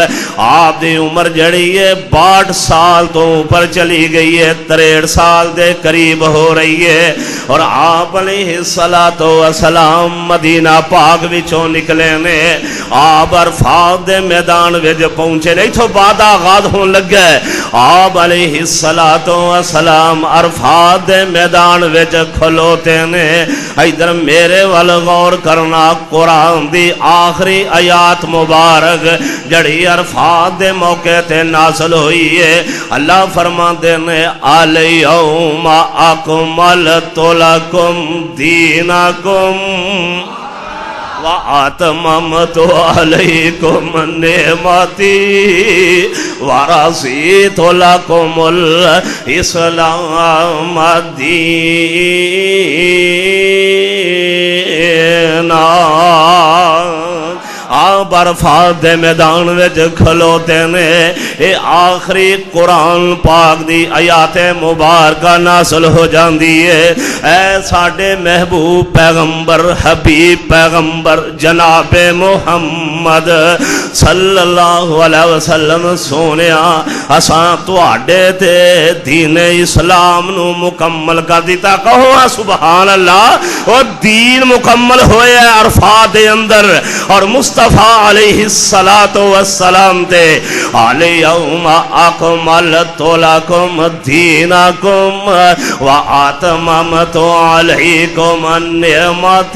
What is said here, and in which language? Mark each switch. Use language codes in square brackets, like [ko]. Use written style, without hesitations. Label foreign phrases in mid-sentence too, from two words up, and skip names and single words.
[pa] آپ دی عمر جڑی ہے 62 سال تو اوپر چلی گئی ہے، 63 سال دے قریب ہو رہی ہے۔ اور آپ علیہ السلام مدینہ پاک وچوں نکلے نے۔ آپ عرفات دے میدان وچ پہنچے نے، ایتھوں بعد آغاز ہون لگا ہے۔ آپ علیہ السلام عرفات دے میدان وچ کھلوتے نے۔ ادھر میرے ول غور کرنا، قرآن دی آخری آیات مبارک جڑی عرفات دے موقع تے نازل ہوئی ہے۔ اللہ فرماندے نے [ar] الیوم اکملت لکم دینکم وَأَتْمَمْتُ عَلَيْكُمْ نِعْمَتِي وَرَضِيتُ لَكُمُ الْإِسْلَامَ دِينًا۔ [pa] آپ عرفات دے میدان وچ کھلوتے نے۔ اے آخری قرآن پاک دی آیات مبارکہ نازل ہو جاندی ہے۔ اے ساڈے محبوب پیغمبر، حبیب پیغمبر جناب محمد صلی اللہ علیہ وسلم سونیا، اساں تواڈے تے دین اسلام نو مکمل کر دیتا۔ کہو سبحان اللہ۔ اور دین مکمل ہوئے عرفات دے اندر، اور مصطفیٰ علیہ السلام تے [ar] الیوم اکملت لکم دینکم واتممت علیکم نعمتی۔